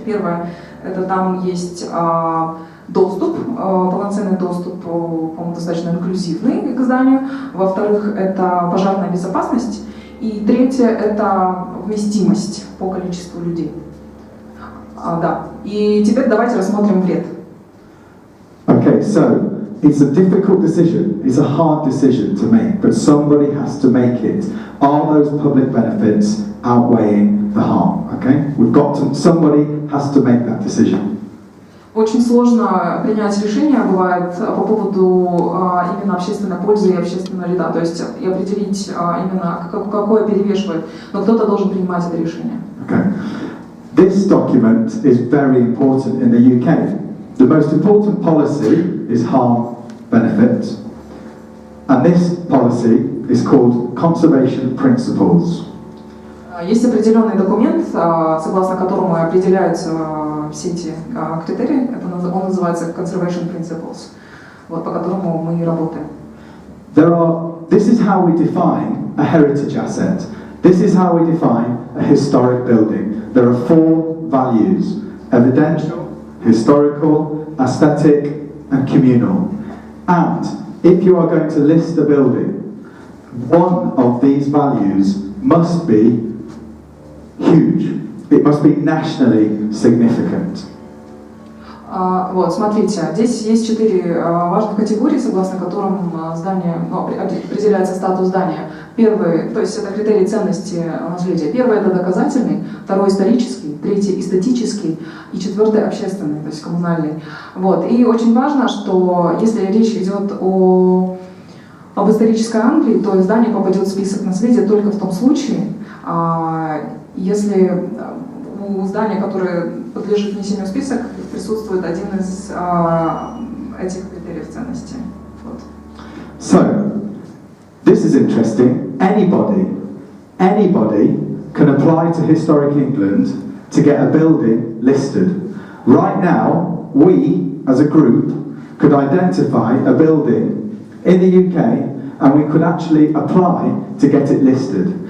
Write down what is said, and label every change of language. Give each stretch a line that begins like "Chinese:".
Russian: Первое, это там есть доступ, полноценный доступ, по-моему, достаточно инклюзивный к зданию. Во-вторых, это пожарная безопасность. И третье, это вместимость по количеству людей. Да. И теперь давайте рассмотрим вред.
English: Okay, so it's a difficult decision. It's a hard decision to make, but somebody has to make it. Are those public benefits outweighing the harm? Okay, somebody has to make that decision.
Russian: Очень сложно принять решение бывает по поводу именно общественной пользы и общественного вреда, то есть и определить именно какое перевешивает, но кто-то должен принимать это решение. Okay.
English: This document is very important in the UK. The most important policy is harm benefit, and this policy is called conservation principles.
Russian: Есть определенный документ, согласно которому определяются все эти критерии. Он называется conservation principles, вот, по которому мы и работаем.
English: This is how we define a heritage asset. This is how we define a historic building. There are four values: evidential, historical, aesthetic, and communal. And if you are going to list a building, one of these values must be huge. It must be nationally significant.
Russian: Вот, смотрите, здесь есть 4 важных категории, согласно которым определяется статус здания. Первый, то есть это критерии ценности наследия. Первый это доказательный, второй исторический, третий эстетический и четвертый общественный, то есть коммунальный. Вот. И очень важно, что если речь идет об исторической Англии, то здание попадет в список наследия только в том случае, если у здания, которое подлежит внесению в список, присутствует один из этих критериев ценности. Вот.
English: So, this is interesting. Anybody can apply to Historic England to get a building listed. Right now, we, as a group, could identify a building in the UK and we could actually apply to get it listed.